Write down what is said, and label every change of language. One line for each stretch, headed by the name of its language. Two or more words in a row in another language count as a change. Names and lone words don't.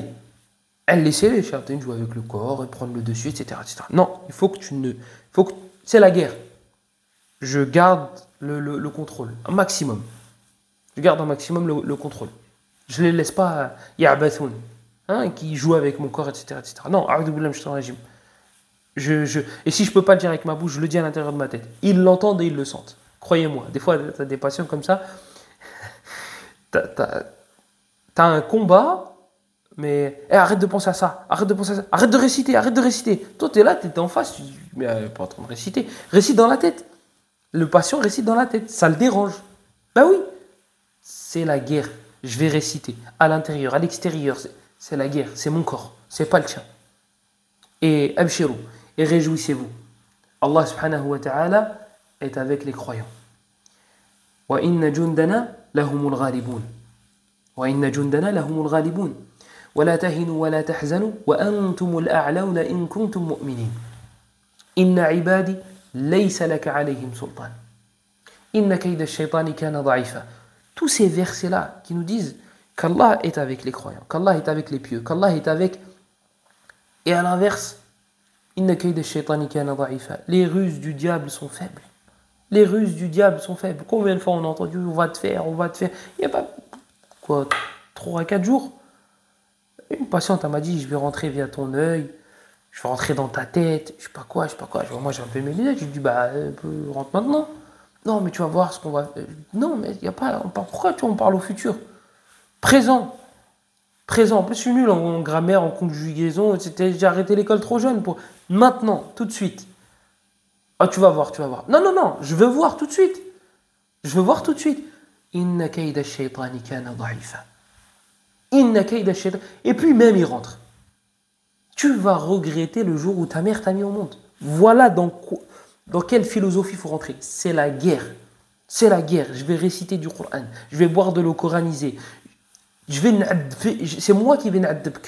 French: Elle laissait les charlatans jouer avec le corps et prendre le dessus, etc., etc. Non, il faut que c'est la guerre. Je garde le contrôle, un maximum. Je garde un maximum le contrôle. Je les laisse pas ya'bathoun, hein, qui jouent avec mon corps, etc., etc. Non,
Arabic: أعوذ بالله من الشيطان الرجيم.
French: Et si je peux pas le dire avec ma bouche, je le dis à l'intérieur de ma tête. Ils l'entendent et ils le sentent. Croyez-moi. Des fois, tu as des patients comme ça. T'as un combat, mais arrête de penser à ça, arrête de penser à ça, arrête de réciter, arrête de réciter. Toi, tu es là, tu es en face, tu dis, mais elle n'est pas en train de réciter. Récite dans la tête. Le patient récite dans la tête, ça le dérange. Ben oui, c'est la guerre. Je vais réciter à l'intérieur, à l'extérieur. C'est la guerre, c'est mon corps, c'est pas le tien. Et abshirou, et réjouissez-vous. Allah
Arabic: سبحانه وتعالى
French: est avec les croyants.
Arabic: وإن جندنا لهم الغالبون. وإن جندنا لهم الغالبون ولا تهنوا ولا تحزنوا وأنتم الأعلون إن كنتم مؤمنين. إن عبادي ليس لك عليهم سلطان. إن كيد الشيطان كان ضعيفا.
French: Tous ces versets-là qui nous disent qu'Allah est avec les croyants, qu'Allah est avec les pieux, qu'Allah est avec... Et à l'inverse,
Arabic: إن كيد الشيطان كان ضعيفا.
French: Les ruses du diable sont faibles. Les ruses du diable sont faibles. Combien de fois on a entendu on va te faire, on va te faire. Il n'y a pas quoi, 3 à 4 jours. Une patiente elle m'a dit je vais rentrer via ton œil, je vais rentrer dans ta tête, je sais pas quoi. Moi j'ai un peu mes lunettes, je lui dis bah rentre maintenant. Non mais tu vas voir ce qu'on va. Non mais il y a pas. Pourquoi on parle au futur? Présent. Présent. En plus je suis nul en grammaire, en conjugaison, etc. J'ai arrêté l'école trop jeune pour. Maintenant, tout de suite. Ah, tu vas voir, tu vas voir. Non, je veux voir tout de suite. Je veux voir tout de suite.
Arabic: إن كيد الشيطان كان ضعيفا إن كيد الشيطان.
French: Et puis même il rentre. Tu vas regretter le jour où ta mère t'a mis au monde. Voilà dans quelle philosophie il faut rentrer. C'est la guerre. C'est la guerre. Je vais réciter du Coran. Je vais boire de l'eau coranisée. C'est moi qui vais n'adbk.